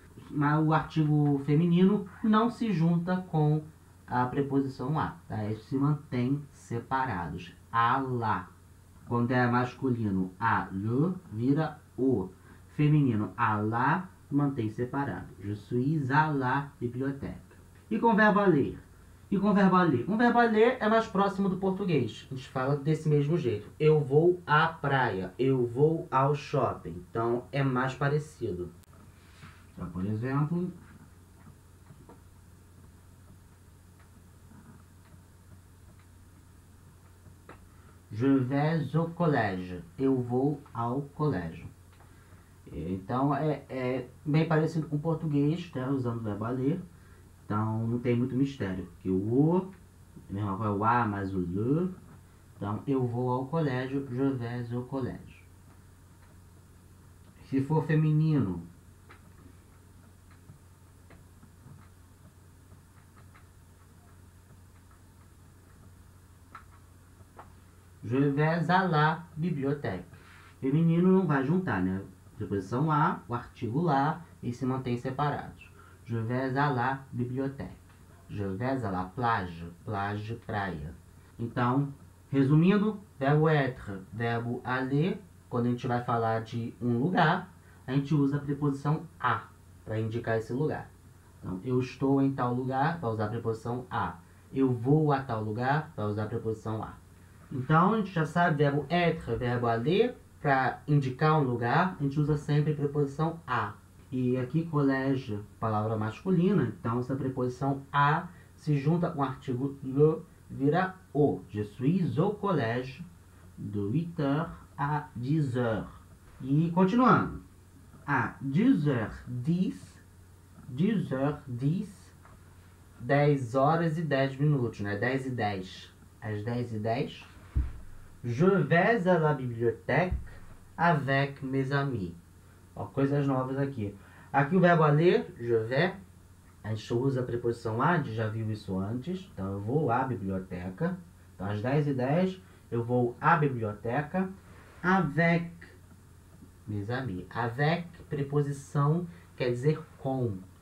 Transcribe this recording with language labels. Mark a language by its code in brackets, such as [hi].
[pt] Mas o artigo feminino não se junta com a preposição a, tá? Eles se mantêm separados. A lá. Quando é masculino, a le, vira o. Feminino, a lá, mantém separado. [fr] Je suis à la bibliothèque. [pt] E com o verbo aller? E com o verbo aller? O verbo aller é mais próximo do português. A gente fala desse mesmo jeito. Eu vou à praia. Eu vou ao shopping. Então, é mais parecido. Então, por exemplo, [fr] je vais au collège. [pt] Eu vou ao colégio. Então, é bem parecido com o português, né, usando o verbo aller. Então, não tem muito mistério. Porque o mesma coisa, o a mais o le. Então, eu vou ao colégio, [fr] je vais au collège. [pt] Se for feminino, [fr] je vais à la bibliothèque. [pt] Feminino não vai juntar, né? Preposição a, o artigo lá, e se mantém separados. [fr] Je vais à la bibliothèque. Je vais à la plage. [pt] Plage, praia. Então, resumindo, verbo être, verbo aller. Quando a gente vai falar de um lugar, a gente usa a preposição a para indicar esse lugar. Então, eu estou em tal lugar, vai usar a preposição a. Eu vou a tal lugar, vai usar a preposição a. Então, a gente já sabe, verbo être, verbo aller, para indicar um lugar, a gente usa sempre a preposição a. E aqui, colégio, palavra masculina, então essa preposição a se junta com o artigo le, vira o. [fr] Je suis au collège de 8h à 10h. [pt] E continuando. À 10h10, 10h10, 10 horas e 10 minutos, né? 10 e 10. Às 10 e 10. [fr] Je vais à la bibliothèque avec mes amis. [pt] Ó, coisas novas aqui. Aqui o verbo aller, je vais, a gente usa a preposição a, a gente já viu isso antes. Então eu vou à biblioteca. Então às 10 e 10 eu vou à biblioteca [fr] avec mes amis. [pt] Avec, preposição, quer dizer com.